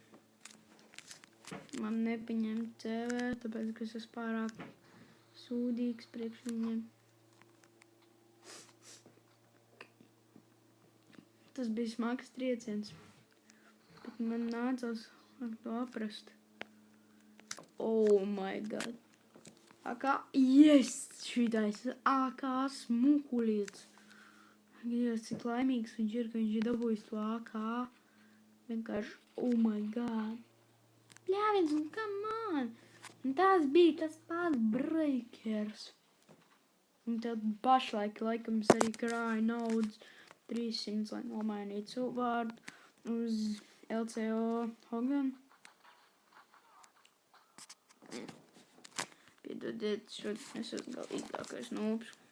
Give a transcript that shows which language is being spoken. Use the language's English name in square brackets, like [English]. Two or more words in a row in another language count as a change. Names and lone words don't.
[Latvian] Man nepaņem CV, tāpēc, ka es esmu pārāk sūdīgs priekš viņiem. Tas bija smags trieciens, bet man nācās ar to aprast. [English] Oh my god. Ākā, yes! [Latvian] Šitais ākā smukulīts. Dievs, cik laimīgs viņš ir, ka viņš ir dabūjis to ākā. Vienkārši, [English] oh my god. [Latvian] Bļāviens, un [English] come on! [Latvian] Un tās bija tas pats breakers. Un tad pašlaik, laikam, es arī krāju naudas 300, lai nomainītu savu vārdu uz LCO Hogan. Piedodiet, šodien es esmu galīgākais nūps.